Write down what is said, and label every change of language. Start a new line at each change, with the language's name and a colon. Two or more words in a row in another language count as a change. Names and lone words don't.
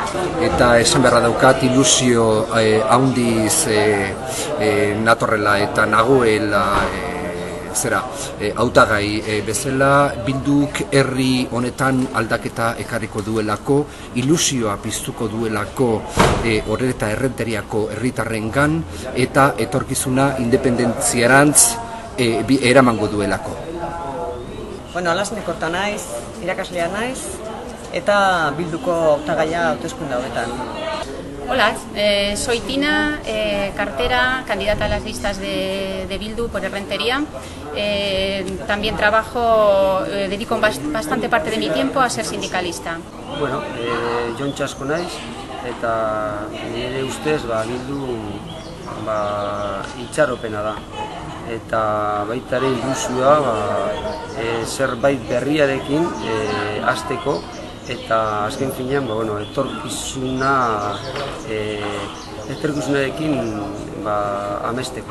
Basque: Eta esan beharra daukat ilusio handiz natorrela eta nagoela hautagai bezala, Bilduk herri honetan aldaketa ekarriko duelako, ilusioa piztuko duelako Orereta Errenteriako herritarrengan eta etorkizuna independentziarantz eramango duelako. Alasne Korta naiz, irakaslea naiz, eta Bilduko hautagaia hauteskunde hauetan.
Spanish: Hola, soy Tina, cartera, candidata a las listas de Bildu por Errentería. También dedico bastante parte de mi tiempo a ser sindicalista.
Basque: Jon Txasko naiz, eta nire ustez Bildu itxaropena da. Eta baita ere ilusioa zerbait berriarekin hasteko, eta azken finean etorkizunarekin amesteko.